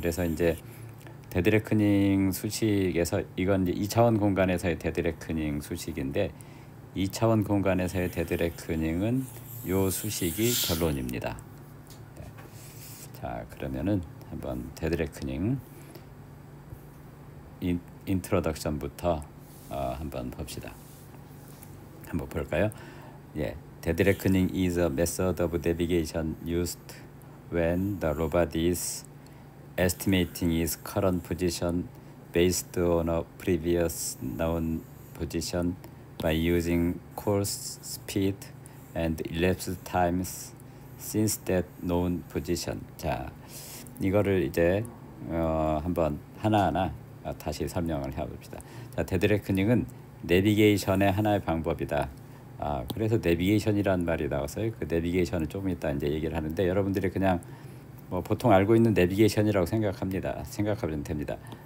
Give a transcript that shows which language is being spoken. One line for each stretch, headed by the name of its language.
Korean: 그래서 이제 데드레크닝 수식에서 이건 이제 2차원 공간에서의 데드레크닝 수식인데, 2차원 공간에서의 데드레크닝은 요 수식이 결론입니다. 네. 자, 그러면은 한번 데드레크닝 인트로덕션부터 한번 봅시다. 한번 볼까요?
English: 예, deadreckoning is a method of navigation used when the robot is estimating its current position based on a previous known position by using course speed and elapsed times since that known position.
Korean: 자, 이거를 이제 한번 하나하나 다시 설명을 해봅시다. 자, 데드레크닝은 내비게이션의 하나의 방법이다. 그래서 내비게이션이라는 말이 나와서요. 그 내비게이션을 조금 이따 이제 얘기를 하는데, 여러분들이 그냥 뭐 보통 알고 있는 내비게이션이라고 생각하면 됩니다.